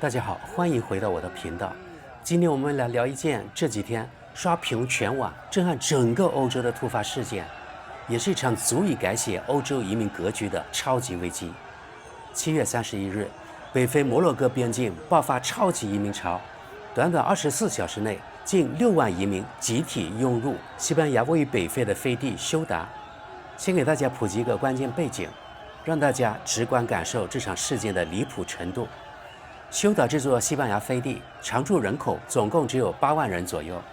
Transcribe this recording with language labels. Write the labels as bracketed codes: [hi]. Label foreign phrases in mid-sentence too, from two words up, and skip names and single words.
[zh] 大家好，欢迎回到我的频道。今天我们来聊一件这几天刷屏全网、震撼整个欧洲的突发事件，也是一场足以改写欧洲移民格局的超级危机。7月31日，北非摩洛哥邊境爆發超級移民潮，短短24小時內，近6萬移民集體湧入西班牙位於北非的飛地休達。先給大家普及一個關鍵背景，讓大家直觀感受這場事件的離譜程度。休達這座西班牙飛地常住人口總共只有8萬人左右。